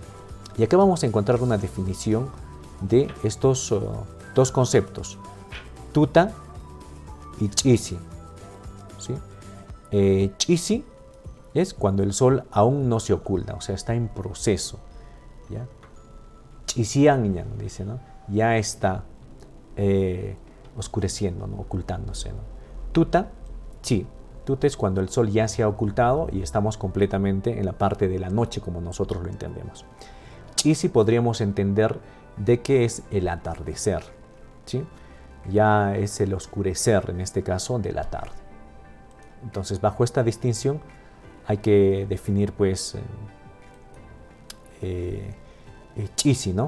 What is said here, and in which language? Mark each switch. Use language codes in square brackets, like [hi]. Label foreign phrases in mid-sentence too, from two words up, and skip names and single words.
[es] Y acá vamos a encontrar una definición de estos dos conceptos, tuta y chisi, ¿sí? Chisi es cuando el sol aún no se oculta, o sea, está en proceso, ¿ya? Chisiangñan, dice, ¿no? Ya está oscureciendo, ¿no? Ocultándose, ¿no? [qu] Tuta, chi. [es] Tuta es cuando el sol ya se ha ocultado y estamos completamente en la parte de la noche como nosotros lo entendemos. Chisi podríamos entender de que es el atardecer, ¿sí? Ya es el oscurecer, en este caso, de la tarde. Entonces, bajo esta distinción, hay que definir, pues, chisi, ¿no?